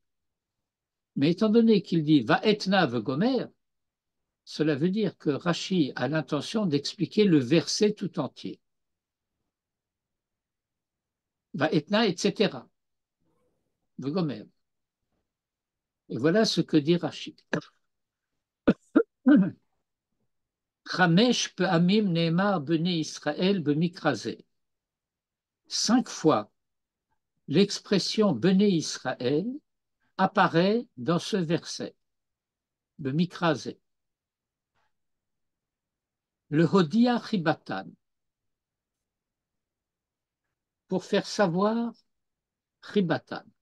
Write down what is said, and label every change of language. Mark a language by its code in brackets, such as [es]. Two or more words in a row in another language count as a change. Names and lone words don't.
[fr] Mais étant donné qu'il dit [he] ואתנה וגומר, [fr] cela veut dire que Rashi a l'intention d'expliquer le verset tout entier. [he] ואתנה, etc. Vegomer. [fr] Et voilà ce que dit Rashi. [he] חמש פעמים נאמר בני ישראל במקרא זה. [fr] 5 fois, l'expression [he] בני ישראל [fr] apparaît dans ce verset, b'mikrazeh. [he] להודיע חיבתן, [fr] pour faire savoir chibatan.